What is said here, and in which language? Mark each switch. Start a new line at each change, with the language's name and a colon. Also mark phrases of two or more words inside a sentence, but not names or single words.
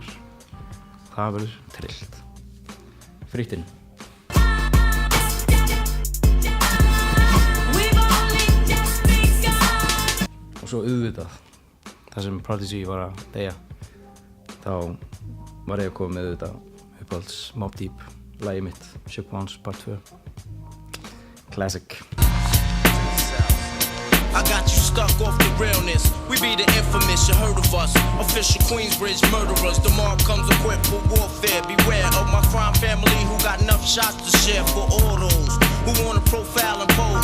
Icelandic: Það verður trillt. Fritt inn. Og svo auðvitað, þar sem Prodigy var að deyja, þá var ég að koma með auðvitað uppáhalds Mobb Deep, lagið mitt, Shook Ones Part 2. Classic.
English: I got you stuck off the realness. We be the infamous, you heard of us. Official Queensbridge murderers. Tomorrow comes equipped for warfare. Beware of my crime family who got enough shots to share for all those who wanna profile and pose.